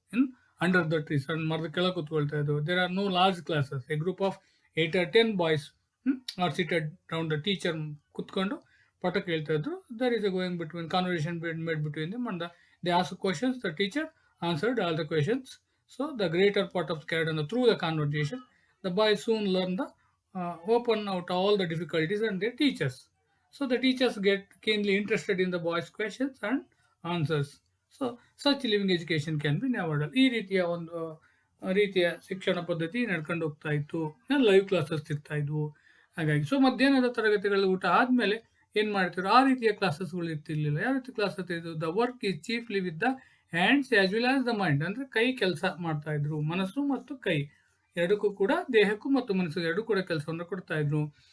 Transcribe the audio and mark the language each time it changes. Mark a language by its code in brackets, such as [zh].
[en] in under the trees, and [kn] ಮರದ ಕೆಳಗೆ ಕೂತ್ಕೊಳ್ತಾ ಇದ್ರು. [en] There are no large classes. A group of 8 or 10 boys are seated round the teacher, [kn] ಕುತ್ಕೊಂಡು ಪಾಠ ಕೇಳ್ತಾ ಇದ್ರು. [en] There is a going between conversation made between them, and they ask questions, the teacher answered all the questions. So the greater part of carried on through the conversation. The boys soon learn the open out all the difficulties and their teachers. So the teachers get keenly interested in the boys' questions and answers. So such living education can be never done. [kn] ಈ ರೀತಿಯ ಒಂದು ರೀತಿಯ ಶಿಕ್ಷಣ ಪದ್ಧತಿ ನಡ್ಕೊಂಡು ಹೋಗ್ತಾ ಇತ್ತು. Live classes ಇರ್ತಾ ಇದ್ವು. ಹಾಗಾಗಿ ಸೊ ಮಧ್ಯಾಹ್ನದ ತರಗತಿಗಳಲ್ಲಿ ಊಟ ಆದಮೇಲೆ ಏನು ಮಾಡ್ತಿದ್ರು, ಆ ರೀತಿಯ ಕ್ಲಾಸಸ್ಗಳು ಇರ್ತಿರ್ಲಿಲ್ಲ. ಯಾವ ರೀತಿ ಕ್ಲಾಸಸ್ ಇತ್ತು? [en] The work is chiefly with the hands as well as the mind. [kn] ಅಂದರೆ ಕೈ ಕೆಲಸ ಮಾಡ್ತಾ ಇದ್ರು, ಮನಸ್ಸು ಮತ್ತು ಕೈ ಎರಡಕ್ಕೂ ಕೂಡ, ದೇಹಕ್ಕೂ ಮತ್ತು ಮನಸ್ಸಿಗೆ ಎರಡೂ ಕೂಡ ಕೆಲಸವನ್ನು ಕೊಡ್ತಾ ಇದ್ರು.